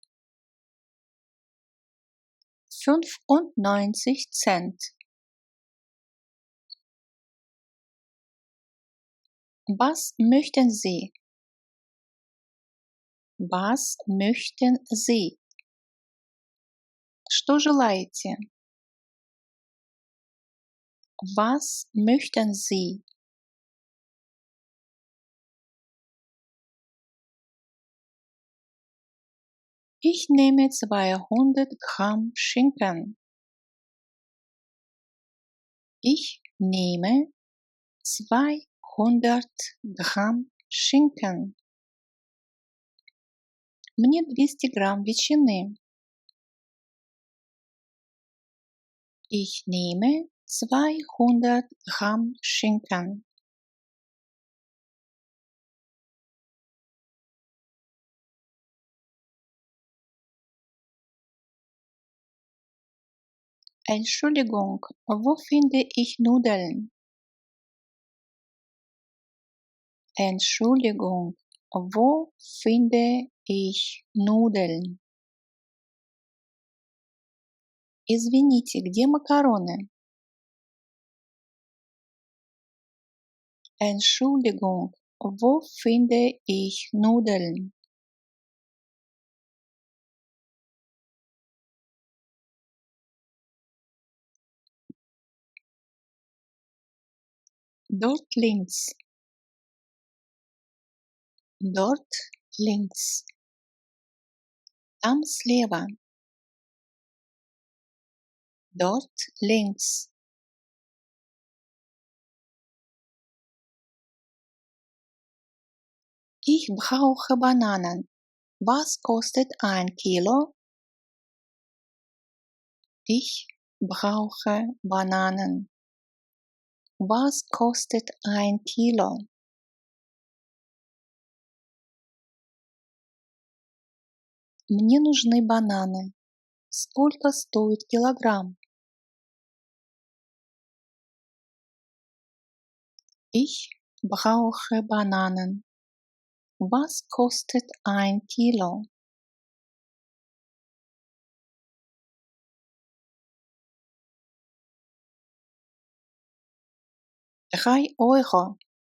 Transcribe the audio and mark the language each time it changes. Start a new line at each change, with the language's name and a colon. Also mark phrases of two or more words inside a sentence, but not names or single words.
German: 95 Cent. Was möchten Sie? Was möchten Sie?
Russian: Что желаете?
German: Was möchten Sie? Ich nehme 200 Gramm Schinken. Ich nehme 200 Gramm Schinken.
Russian: Мне 200 грамм ветчины.
German: Ich nehme 200 Gramm Schinken. Entschuldigung, wo finde ich Nudeln? Entschuldigung, wo finde ich Nudeln?
Russian: Извините, где макароны?
German: Entschuldigung, wo finde ich Nudeln? Dort links. Dort links.
Russian: Там слева.
German: Dort links. Ich brauche Bananen. Was kostet ein Kilo? Ich brauche Bananen. Was kostet ein Kilo?
Russian: Мне нужны бананы. Сколько стоит килограмм?
German: Ich brauche Bananen. Was kostet ein Kilo? €3.